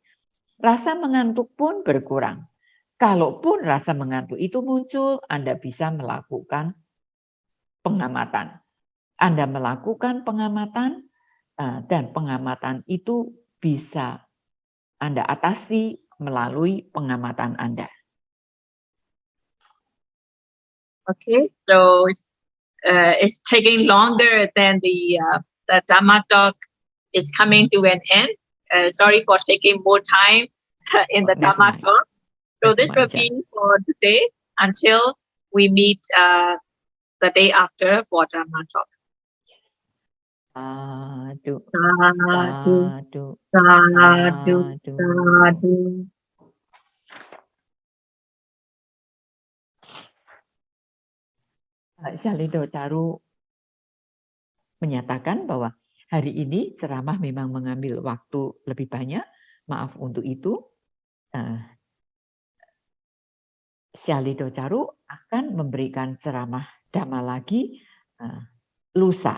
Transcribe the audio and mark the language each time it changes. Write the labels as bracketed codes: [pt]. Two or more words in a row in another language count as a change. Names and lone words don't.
[id] Rasa mengantuk pun berkurang. Kalaupun rasa mengantuk itu muncul, Anda bisa melakukan pengamatan. Anda melakukan pengamatan dan pengamatan itu bisa Anda atasi melalui pengamatan Anda. [en] Okay, so it's taking longer than the Dhamma talk is coming to an end. Sorry for taking more time. in the Never Dhamma mind. talk. So Never this will mind, Jan. be for today until we meet the day after for Dhamma talk. [pi] Sadhu, Sadhu, sadhu, sadhu, sadhu. sadhu. [id] Salido Caru menyatakan bahwa hari ini ceramah memang mengambil waktu lebih banyak. Maaf untuk itu. Salido Caru akan memberikan ceramah Dhamma lagi lusa.